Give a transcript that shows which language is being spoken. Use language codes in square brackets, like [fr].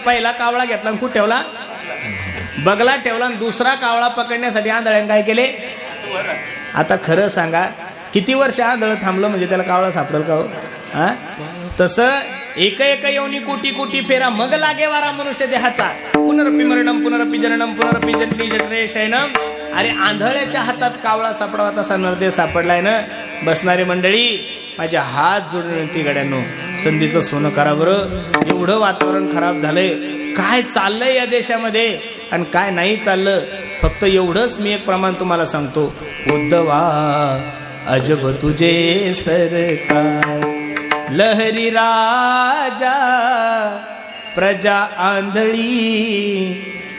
[mr] पहिला कावळा घेतला आणि कुठं ठेवला? बगलात ठेवला. आणि दुसरा कावळा पकडण्यासाठी आंधळ्यानं काय केले? आता खरं सांगा, किती वर्ष आंधळ थांबलं म्हणजे त्याला कावळा सापडेल का हो? हा, तसं एक येऊनी कोटी कोटी फेरा मग लागे वारा मनुष्य देहाचा. [sa] पुनरपी मरणम पुनरपी जननम पुनरपी जन्मी जठरे शयनम. [mr] अरे आंधळ्याच्या हातात कावळा सापडावा तसा नरदेव सापडलाय ना. बसणारी मंडळी, माझे हात जोडून विनंती गड्यांनो, संधीचं सोनं करा बरं. एवढं वातावरण खराब झालंय, काय चाललंय या देशामध्ये आणि काय नाही चाललं. फक्त एवढंच मी एक प्रमाण तुम्हाला सांगतो, उद्धवा अजब तुझे सरकार, लहरी राजा प्रजा आंधळी